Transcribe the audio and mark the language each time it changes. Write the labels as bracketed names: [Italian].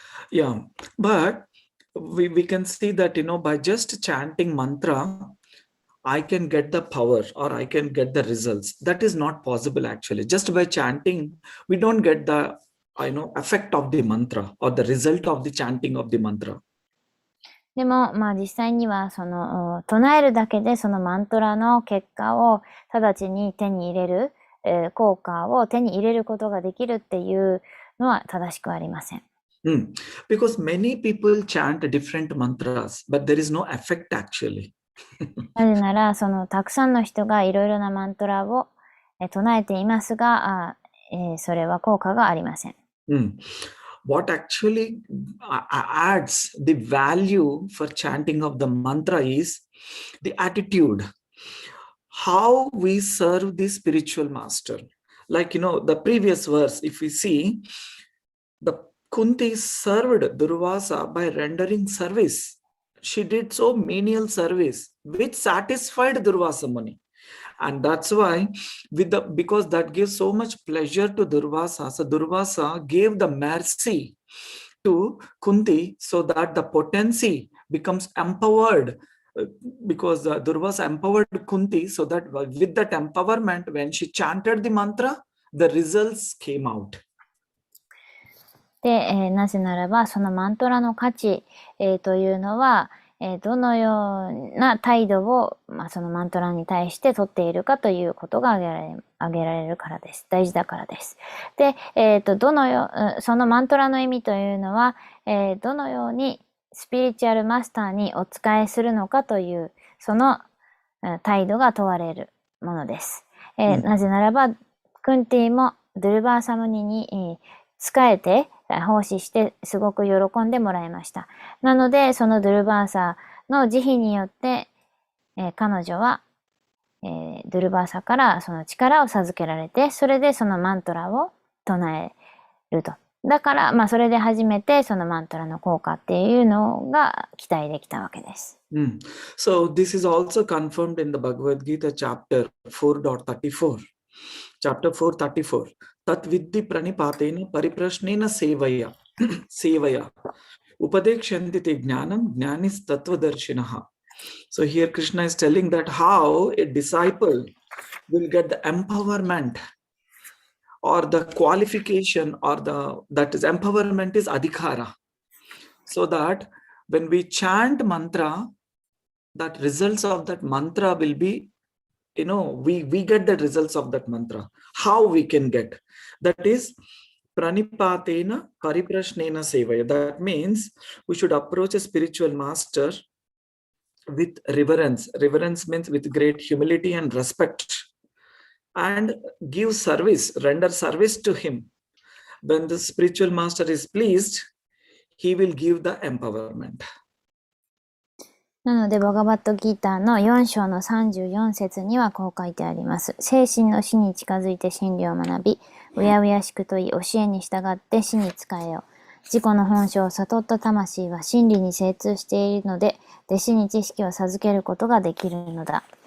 [English] Yeah, but we can see that, by just chanting mantra, I can get the power or I can get the results. That is not possible actually. Just by chanting, we don't get the, effect of the mantra or the result of the chanting of the mantra. [Japanese] でも、実際には、唱えるだけでそのマントラの結果を直ちに手に入れる、効果を手に入れることができるっていうのは正しくありません。 [English] Because many people chant different mantras, but there is no effect actually. [Japanese] なぜなら、たくさんの人がいろいろなマントラを唱えていますが、それは効果がありません。 [English] What actually adds the value for chanting of the mantra is the attitude, how we serve the spiritual master. Like, the previous verse, if we see, the Kunti served Durvasa by rendering service. She did so menial service, which satisfied Durvasa Muni. And that's why, because that gives so much pleasure to Durvasa, so Durvasa gave the mercy to Kunti so that the potency becomes empowered, because Durvasa empowered Kunti so that with that empowerment, when she chanted the mantra, the results came out. [Japanese] で、なぜならば、そのマントラの価値、というのは、どのような態度を、そのマントラに対して取っているかということが挙げられるからです。大事だからです。で、そのマントラの意味というのは、どのようにスピリチュアルマスターにお仕えするのかという、その態度が問われるものです。なぜならば、クンティもドゥルバーサムニに仕えて、奉仕してすごく喜んでもらいました。なので、そのドゥルバーサの慈悲によって、彼女は、ドゥルバーサからその力を授けられて、それでそのマントラを唱えると。だから、それで初めてそのマントラの効果っていうのが期待できたわけです。 [English] So, this is also confirmed in the Bhagavad Gita chapter 4.34. Chapter 4:34. [Sanskrit] Tat vidhi pranipatena pariprashnena sevaya. Sevaya. Upadekshanti te jnanam jnanis tattvadarshinaha. [English] So here Krishna is telling that how a disciple will get the empowerment or the qualification, or that is empowerment is adhikara. So that when we chant mantra, that results of that mantra will be, we get the results of that mantra. How we can get? That is [Sanskrit] pranipatena pariprashnena sevaya. [English] That means we should approach a spiritual master with reverence. Reverence means with great humility and respect, and give service, render service to him. When the spiritual master is pleased, he will give the empowerment. [Japanese] なので、バガバットギーターの4章の34節にはこう書いてあります。精神の死に近づいて真理を学び、うやうやしく問い、教えに従って死に仕えよ。自己の本性を悟った魂は真理に精通しているので、弟子に知識を授けることができるのだ。